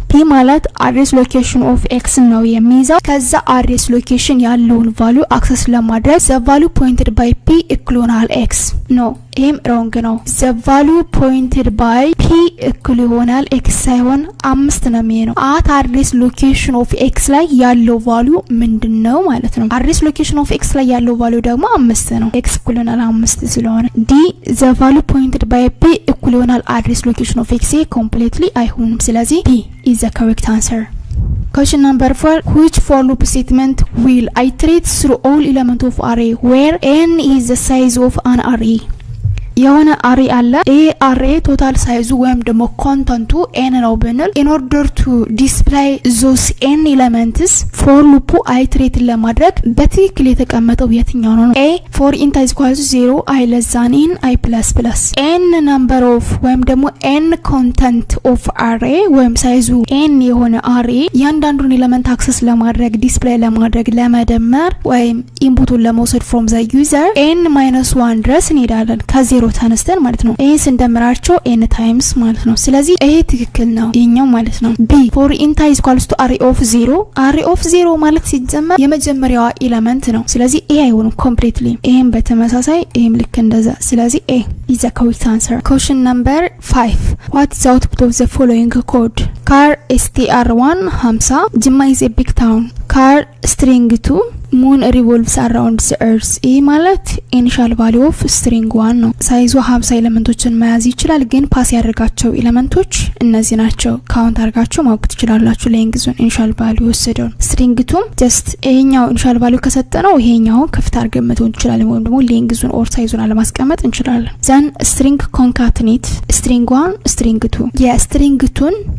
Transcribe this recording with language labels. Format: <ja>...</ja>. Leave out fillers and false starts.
<am>ማለት አድሬስ ሎኬሽን ኦፍ ኤክስ ነው የሚይዘው። ከዛ አድሬስ ሎኬሽን ያለውን ቫልዩ አክሰስ ለማድረግ</am> <en>the value pointed by p</en> <am>ኢኩዋል x ነው። ይሄም ሮንግ ነው። the value pointed by p እኩል ይሆናል x ሳይሆን 5 ነው የሚሆነው። አት አድሬስ ሎኬሽን ኦፍ x ላይ ያለው ቫልዩ ምንድነው ማለት ነው? አድሬስ ሎኬሽን ኦፍ x ላይ ያለው ቫልዩ ደግሞ 5 ነው። x እኩል ይሆናል 5 ስለሆነ d</am> <en>the value pointed by p</en> <am>እኩል ይሆናል አድሬስ ሎኬሽን ኦፍ x ኮምፕሊትሊ አይሆንም። ስለዚህ</am> <en>p is the correct answer. Question number 4. Which for loop statement will iterate through all elements of array where n is the size of an array?</en> <am>የሆነ አሬ አለ። ይሄ አሬ ቶታል ሳይዙ ወይም ደግሞ ኮንተንቱ n ነው ብንል</am> <en>in order to display those n elements for loop iterate</en> <am>ለማድረግ በትክክል የተቀመጠው የትኛው ነው?</am> <en>a for int is equal to 0 i less than n i plus plus n number of</en> <am>ወይም ደግሞ</am> <en>n content of array</en> <am>ወይም ሳይዙ n የሆነ አሬ ያንዳንዱን ኤሌመንት አክሰስ ለማድረግ ዲስፕሌይ ለማድረግ ለመደመር ወይም ኢንፑቱን ለመውሰድ</am> <en>from the user</en> <am>n-1 ድረስ እንሄዳለን ከ0 ተነስተን ማለት ነው። ይሄን ስንደምራቸው n ታይምስ ማለት ነው። ስለዚህ ይሄ ትክክል ነው ይሄኛው ማለት ነው።</am> <en>b for int is equals to array of 0</en> <am>array of 0 ማለት ሲጀመር የመጀመሪያዋ ኤሌመንት ነው። ስለዚህ ይሄ አይሆንም ኮምፕሊትሊ። ይሄን በተመሳሳይ ይሄም ልክ እንደዛ። ስለዚህ</am> <en>a is the correct answer. Question number 5. What is the output of the following code?</en> <am>car str1 50 jimma is a big town car string 2</am> <en>moon revolves around the earth</en> <am>ይህ ማለት ኢኒሻል ቫልዩ ኦፍ ስትሪንግ 1 ነው። ሳይዙ 50 ኤሌመንቶችን መያዝ ይችላል፣ ግን ፓስ ያደርጋቸው ኤሌመንቶች እነዚህ ናቸው። ካውንት አድርጋችሁ ማወቅ ትችላላችሁ። ሌንግዙን ኢኒሻል ቫልዩ ወሰደው ስትሪንግ 2 ጀስት ይሄኛው ኢኒሻል ቫልዩ ከሰጠነው ይሄኛው ክፍት አድርገን መተው እንችላለን፣ ወይም ደግሞ ሌንግዙን ኦር ሳይዙን አለማስቀመጥ እንችላለን። ዘን ስትሪንግ ኮንካትኔት ስትሪንግ 1 ስትሪንግ 2 የስትሪንግ 2ን</am>